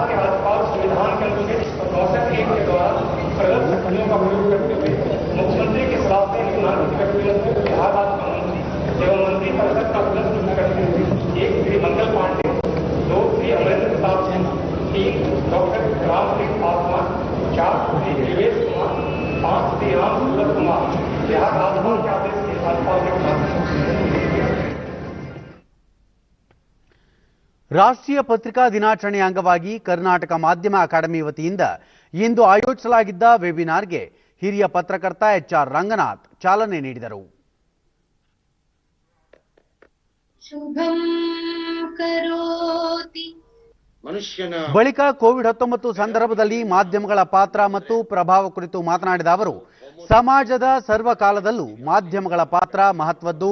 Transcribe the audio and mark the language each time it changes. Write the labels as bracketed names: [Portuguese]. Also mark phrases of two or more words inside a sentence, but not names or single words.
[Hindi] के राज्यपाल संविधान के अनुच्छेद 64(1) के द्वारा प्रदत्त शक्तियों का प्रयोग करते हुए मुख्यमंत्री के खिलाफ से निम्नलिखित व्यक्तियों को बिहार राज्य का मंत्री एवं मंत्री परिषद का सदस्य करते हुए 1 श्री मंगल पांडे, 2 श्री अमरेंद्र प्रताप सिंह, 3 डॉक्टर रामप्रीत पासवान, 4 श्री देवेश कुमार, 5 श्री राम सूरत कुमार। बिहार राज्यपाल के आदेश से राज्यपाल के खिलाफ [Kannada] ರಾಷ್ಟ್ರೀಯ ಪತ್ರಿಕಾ ದಿನಾಚರಣೆಯ ಅಂಗವಾಗಿ ಕರ್ನಾಟಕ ಮಾಧ್ಯಮ ಅಕಾಡೆಮಿ ವತಿಯಿಂದ ಇಂದು ಆಯೋಜಿಸಲಾಗಿದ್ದ ವೆಬಿನಾರ್ಗೆ ಹಿರಿಯ ಪತ್ರಕರ್ತ HR ರಂಗನಾಥ್ ಚಾಲನೆ ನೀಡಿದರು. ಬಳಿಕ ಕೋವಿಡ್-19 ಸಂದರ್ಭದಲ್ಲಿ ಮಾಧ್ಯಮಗಳ ಪಾತ್ರ ಮತ್ತು ಪ್ರಭಾವ ಕುರಿತು ಮಾತನಾಡಿದ ಅವರು, ಸಮಾಜದ ಸರ್ವಕಾಲದಲ್ಲೂ ಮಾಧ್ಯಮಗಳ ಪಾತ್ರ ಮಹತ್ವದ್ದು.